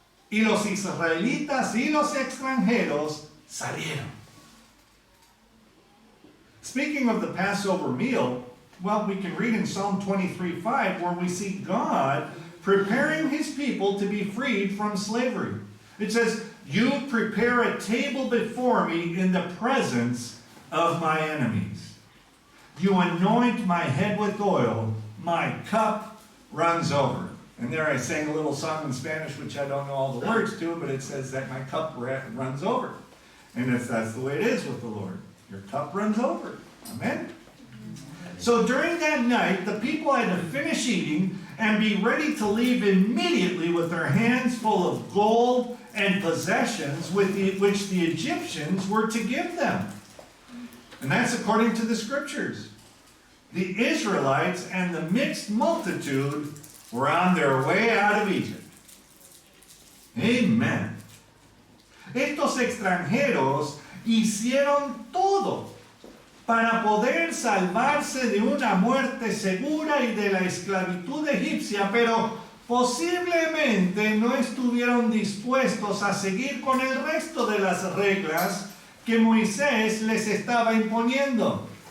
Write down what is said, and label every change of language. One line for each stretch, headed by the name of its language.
Spanish: Y los israelitas y los extranjeros salieron.
English: Speaking of the Passover meal, well, we can read in Psalm 23:5 where we see God preparing his people to be freed from slavery. It says, you prepare a table before me in the presence of my enemies. You anoint my head with oil, my cup runs over. And there I sang a little song in Spanish, which I don't know all the words to, but it says that my cup runs over. And that's the way it is with the Lord. Your cup runs over. Amen? So during that night, the people had to finish eating and be ready to leave immediately with their hands full of gold and possessions which the Egyptians were to give them. And that's according to the Scriptures. The Israelites and the mixed multitude were on their way out of Egypt. Amen.
Spanish: Estos extranjeros hicieron todo para poder salvarse de una muerte segura y de la esclavitud egipcia, pero posiblemente no estuvieron dispuestos a seguir con el resto de las reglas que Moisés les estaba imponiendo.